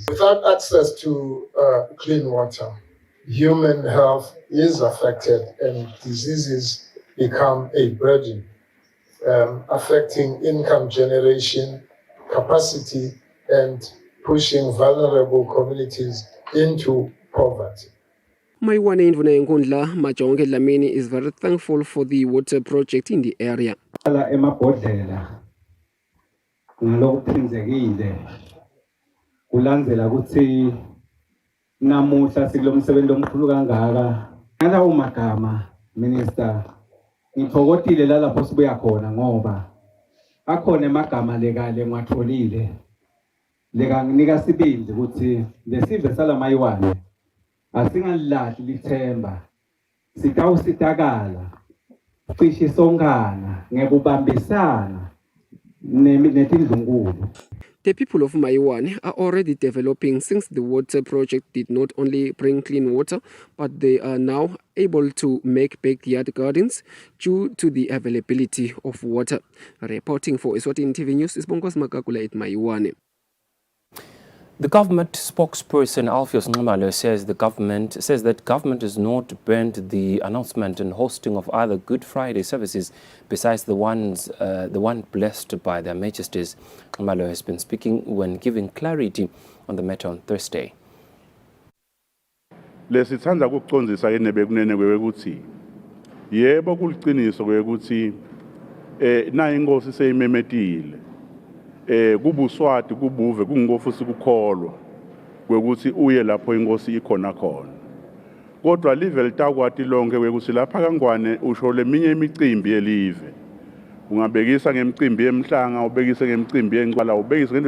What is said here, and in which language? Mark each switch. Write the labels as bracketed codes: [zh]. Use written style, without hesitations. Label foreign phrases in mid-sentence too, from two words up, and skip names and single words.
[en] Without access to clean water, human health is affected and diseases become a burden, affecting income generation, capacity, and pushing vulnerable communities into poverty. Mayiwane Indvuna Nkundla Majonge Dlamini is very thankful for the water project in the area. [ss] Kulandzela ukuthi namuhla sikulomsebenzi omkhulu kangaka ngalawo magama minister ngithokozile lapho sibuya khona ngoba akhona emagama lekale ngwatholile lekanginika sibindi ukuthi lesive salamayiwane asingalilahli lithemba sitawusitakala cishe songana ngekubambisana netindlunkulu. [en] The people of Mayiwane are already developing since the water project did not only bring clean water, but they are now able to make backyard gardens due to the availability of water. Reporting for Eswatini TV News is Bongos Makakula at Mayiwane. The government spokesperson Alpheus Nxumalo says that government has not burned the announcement and hosting of other Good Friday services besides the one blessed by their majesties. Nxumalo has been speaking when giving clarity on the matter on Thursday. [ss] Lesithanda ukucondzisa enebekunene kwekuthi yebo kuliqiniso kwekuthi na inkosi seyimemetile kubuswati kubuve kungofusi kukholwa kwekuthi uye lapho inkosi ikhona khona kodwa live litakwati lonke kwekuthi lapha kangwane usho leminye imicimbi yelive ungabekisa ngemicimbi yemhlanga ubekise ngemicimbi yenqala ubekise ngento